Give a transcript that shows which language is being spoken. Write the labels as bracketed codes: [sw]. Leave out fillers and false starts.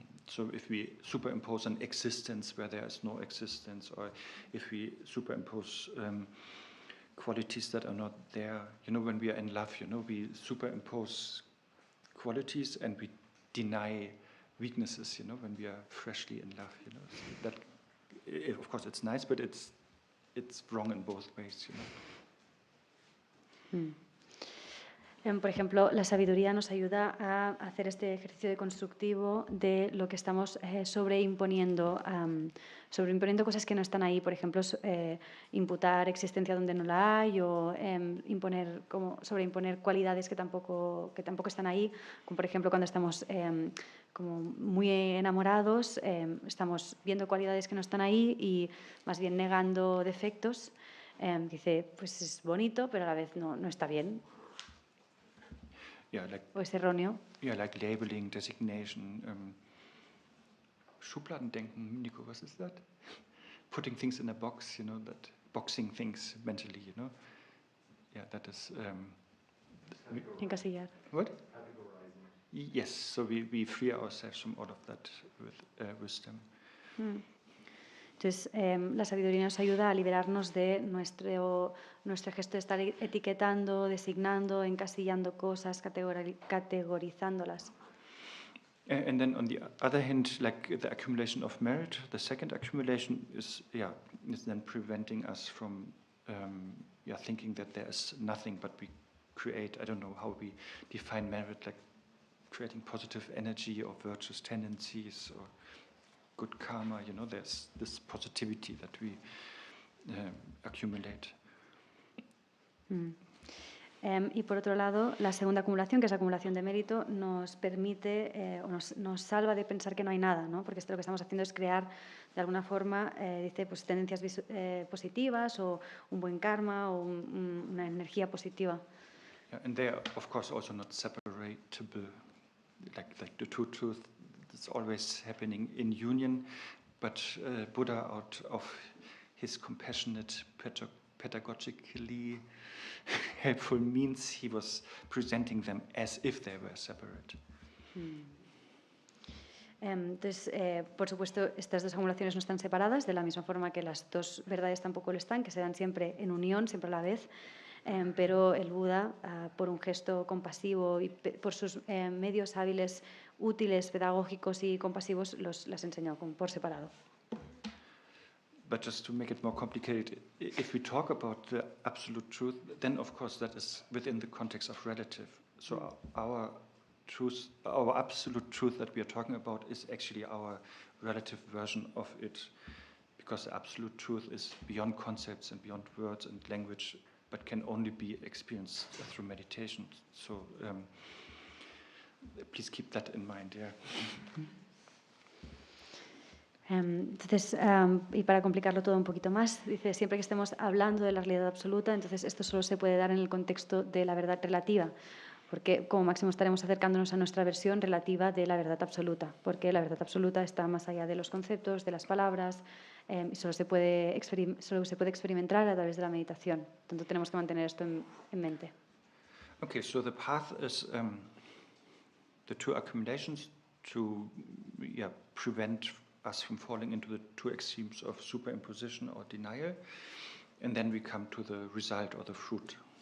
[en] So if we superimpose an existence where there is no existence, or if we superimpose qualities that are not there, when we are in love, we superimpose qualities and we deny weaknesses, when we are freshly in love, so that, of course, it's nice, but it's wrong in both ways, [es] Por ejemplo, la sabiduría nos ayuda a hacer este ejercicio constructivo de lo que estamos sobreimponiendo cosas que no están ahí. Por ejemplo, imputar existencia donde no la hay, o sobreimponer cualidades que tampoco están ahí. Como por ejemplo, cuando estamos como muy enamorados, estamos viendo cualidades que no están ahí y más bien negando defectos. Dice, pues es bonito, pero a la vez no está bien. [en] Yeah, like, [es] o es erróneo. [en] Yeah, like labeling, designation, Schubladendenken, Nico, what is that? Putting things in a box, that boxing things mentally, Yeah, that is... [es] Encasillar. [en] What? Yes, so we free ourselves from all of that with wisdom. [es] Entonces, la sabiduría nos ayuda a liberarnos de nuestro gesto de estar etiquetando, designando, encasillando cosas, categorizándolas. [en] And then on the other hand, like the accumulation of merit, the second accumulation is then preventing us from thinking that there is nothing but we create, I don't know how we define merit, like creating positive energy or virtuous tendencies or good karma, there's this positivity that we accumulate. [es] Y por otro lado, la segunda acumulación, que es la acumulación de mérito, nos permite o nos salva de pensar que no hay nada, ¿no? Porque esto lo que estamos haciendo es crear, de alguna forma, dice, pues tendencias positivas o un buen karma o una energía positiva. [en] Yeah, and they are, of course, also not separatable. like the two truths, it's always happening in union, but Buddha, out of his compassionate, pedagogically helpful means, he was presenting them as if they were separate. [es] Entonces, por supuesto, estas dos acumulaciones no están separadas, de la misma forma que las dos verdades tampoco lo están, que se dan siempre en unión, siempre a la vez, pero el Buda, por un gesto compasivo y por sus medios hábiles, útiles, pedagógicos y compasivos, las enseñó por separado. [en] But just to make it more complicated, if we talk about the absolute truth, then of course that is within the context of relative. So our truth, our absolute truth that we are talking about is actually our relative version of it, because the absolute truth is beyond concepts and beyond words and language, but can only be experienced through meditation. So please keep that in mind, yeah. [es] Entonces, y para complicarlo todo un poquito más, dice, siempre que estemos hablando de la realidad absoluta, entonces esto solo se puede dar en el contexto de la verdad relativa, porque como máximo estaremos acercándonos a nuestra versión relativa de la verdad absoluta, porque la verdad absoluta está más allá de los conceptos, de las palabras, y solo se puede experimentar a través de la meditación. Entonces tenemos que mantener esto en mente. [en] Okay, so the path is the two accumulations to prevent us from falling into the two extremes of superimposition or denial, and then we come to the result or the fruit.